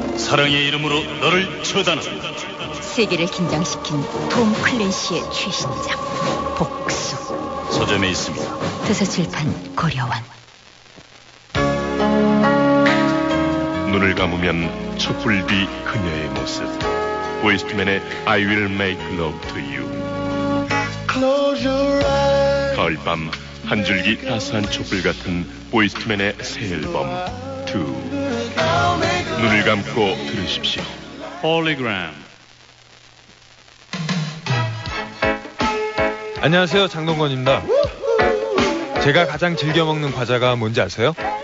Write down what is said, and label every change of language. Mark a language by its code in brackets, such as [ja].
[ko] 사랑의 이름으로 너를 처단한다. 세계를 긴장시킨 톰 클랜시의 최신작 복수. 서점에 있습니다. 도서출판 고려원. 눈을 감으면 촛불빛 그녀의 모습. 웨스트맨의 I will make love to you. [en] Close your eyes. [ko] 가을밤 한 줄기 따스한 촛불 같은 웨스트맨의 새 앨범 2. 눈을 감고 들으십시오. Hologram. 안녕하세요, 장동건입니다. 제가 가장 즐겨 먹는 과자가 뭔지 아세요?